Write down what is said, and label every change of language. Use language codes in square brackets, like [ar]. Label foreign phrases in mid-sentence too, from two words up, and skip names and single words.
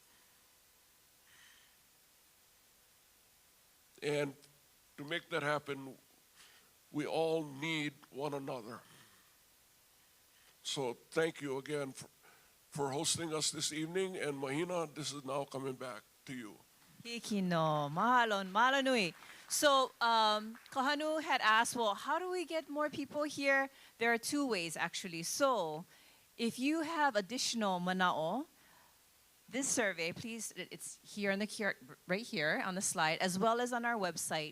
[en] And to make that happen, we all need one another. So thank you again for hosting us this evening, and Mahina, this is now coming back to you. [haw] Hiki no, mahalo, mahalo nui. [en] So Kahanu had asked, well, how do we get more people here? There are two ways, actually. So if you have additional mana'o, this survey, please, it's here in the right here on the slide, as well as on our website.